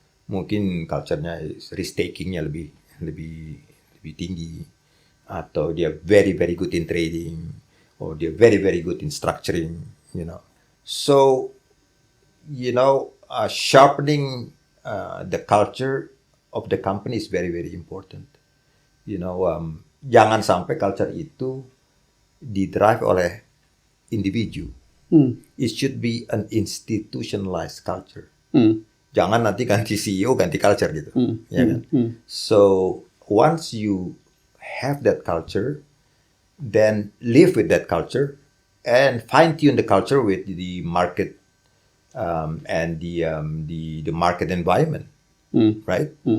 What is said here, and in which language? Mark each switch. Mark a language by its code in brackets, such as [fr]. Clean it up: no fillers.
[en] Mungkin culture-nya risk taking-nya [id] lebih tinggi, atau dia [en] very very good in trading, or dia very very good in structuring, you know. So, you know, sharpening the culture of the company is very very important. You know, [id] jangan sampai culture itu didrive oleh individu. [en] It should be an institutionalized culture. [id] Jangan nanti ganti CEO, ganti culture gitu. Ya kan? [en] So, once you have that culture, then live with that culture and fine-tune the culture with the market and the market environment. Right?